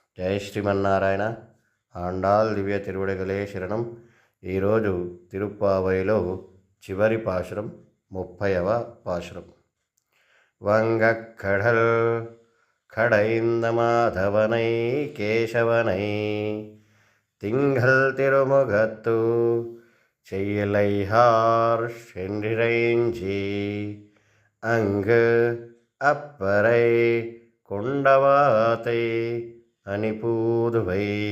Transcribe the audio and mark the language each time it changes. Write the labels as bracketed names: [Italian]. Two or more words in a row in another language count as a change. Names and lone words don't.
[Telugu] జై శ్రీమన్నారాయణ. ఆండాల్ దివ్య తిరువడిగలే శరణం. ఈరోజు తిరుప్పావైలో చివరి పాశురం 30వ పాశురం. [Tamil] வங்கக்கடல் கடைந்த மாதவனை கேசவனை திங்கள் திருமுகத்து செய்யலையார் சென்றிறைஞ்சி அங்கு அப்பறை கொண்டவாத்தை அணிபூதுவை